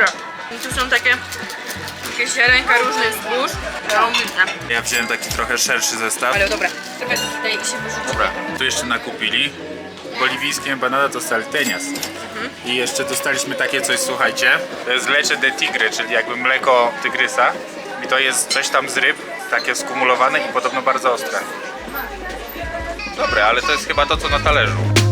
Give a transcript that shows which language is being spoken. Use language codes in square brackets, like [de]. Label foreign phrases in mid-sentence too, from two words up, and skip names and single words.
[pl] I tu są takie ziarenka różnych zbóż. Zarąbiste. Ja wziąłem taki trochę szerszy zestaw. Ale dobra, czekaj, tutaj się wyrzuci. Dobra, tu jeszcze nakupili. Boliwijskie empanada to salteñas. I jeszcze dostaliśmy takie coś, słuchajcie. To jest [es] leche de tigre, [pl] czyli jakby mleko tygrysa. I to jest coś tam z ryb, takie skumulowane i podobno bardzo ostre. Dobre, ale to jest chyba to, co na talerzu.